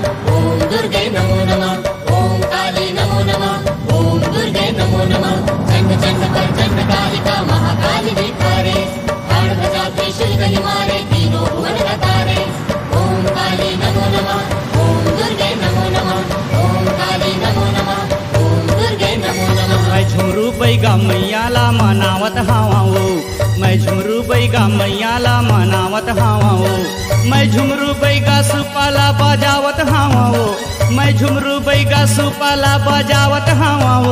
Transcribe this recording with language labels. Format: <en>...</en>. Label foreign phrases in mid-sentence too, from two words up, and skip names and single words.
<sa>ओम दुर्गे नमो नमः, ओम काली नमो नमः, ओम दुर्गे नमो नमः।</sa> <hne>चंड चंड प्रचंड कालिका महाकाली दिखारे, ध्वजा त्रिशूल गही मारे, तीनों भुवन रतारे।</hne> <sa>ओम काली नमो नमः, ओम दुर्गे नमो नमः, ओम काली नमो नमः, ओम दुर्गे नमो नमः।</sa> <hne>मैं झुमरू बैगा मैयाला मनावत हावाओ, मैं झुमरू बैगा मैयाला मनावत हावाओ। मैं झुमरू बैगा सुपाला बजावत हावाओ, मैं झुमरू बैगा सुपाला बजावत हावाओ।</hne>